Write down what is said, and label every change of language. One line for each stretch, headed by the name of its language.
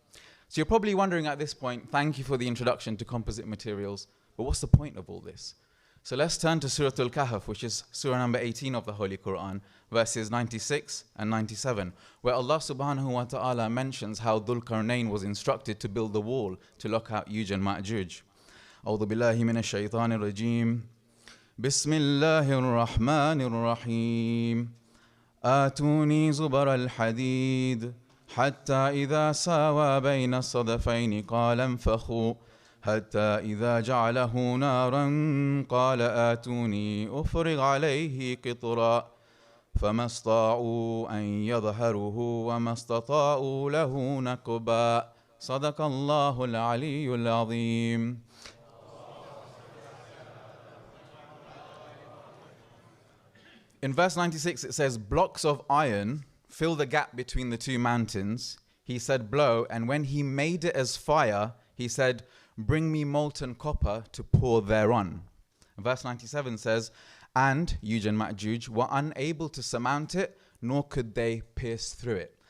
English: So you're probably wondering at this point, thank you for the introduction to composite materials, but what's the point of all this? So let's turn to Suratul Kahf, which is surah number 18 of the Holy Quran, verses 96 and 97, where Allah subhanahu wa ta'ala mentions how Dhul Qarnayn was instructed to build the wall to lock out Ya'juj and Ma'juj.
Arabic: A'udhu billahi minash shaitanir rajim. بسم الله الرحمن الرحيم آتوني زبر الحديد حتى إذا ساوى بين الصدفين قال انفخوا حتى إذا جعله نارا قال آتوني أفرغ عليه قطرا فما استطاعوا أن يظهروه وما استطاعوا له نقبا صدق الله العلي العظيم.
English: In verse 96 it says, blocks of iron fill the gap between the two mountains. He said, blow, and when he made it as fire, he said, bring me molten copper to pour thereon. Verse 97 says, and Ya'juj and Ma'juj were unable to surmount it, nor could they pierce through it.